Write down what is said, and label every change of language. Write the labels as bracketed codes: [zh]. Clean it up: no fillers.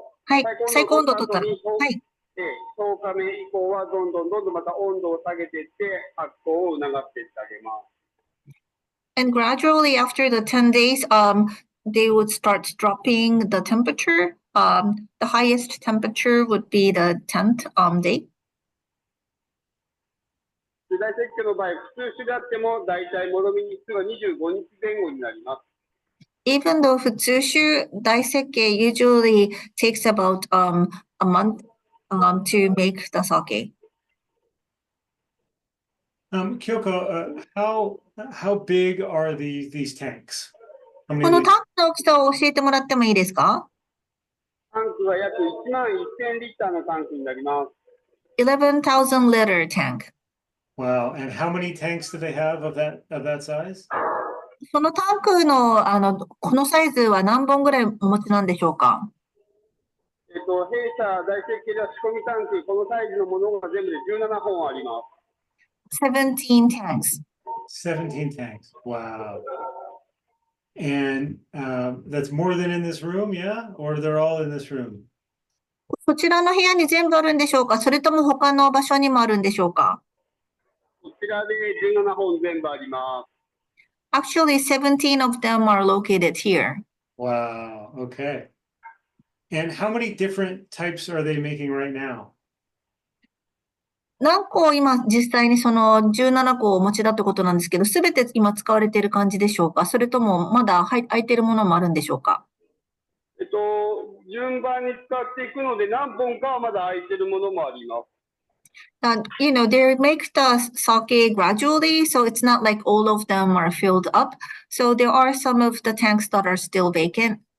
[ja] はい、最高温度を取ったら、はい。 10日目以降はどんどんまた温度を下げていって発酵を促していってあげます。 [en] And gradually after the 10 days, they would start dropping the temperature. The highest temperature would be the 10th day. [ja] 大石家の場合、普通種であっても大体もろみ日数は25日前後になります。 [en] Even though futsushu, Daisekkei usually takes about a month to make the sake. Kyoko, how big are these tanks? [ja] このタンクの大きさを教えてもらってもいいですか？タンクは約1万1000リッターのタンクになります。 [en] 11,000 liter tank. Wow, and how many tanks do they have of that size? [ja] そのタンクのこのサイズは何本ぐらいお持ちなんでしょうか？弊社大石家では仕込みタンク、このサイズのものが全部で17本あります。 [en] 17 tanks. 17 tanks. Wow. And that's more than in this room, yeah? Or they're all in this room? [ja] こちらの部屋に全部あるんでしょうか？それとも他の場所にもあるんでしょうか？こちらで17本全部あります。 [en] Actually, 17 of them are located here. Wow. Okay. And how many different types are they making right now? [ja] 何個今実際にその17個お持ちだってことなんですけど、すべて今使われている感じでしょうか？それともまだ空いているものもあるんでしょうか？順番に使っていくので、何本かはまだ空いてるものもあります。 [en] They make the sake gradually, so it's not like all of them are filled up. So there are some of the tanks that are still vacant.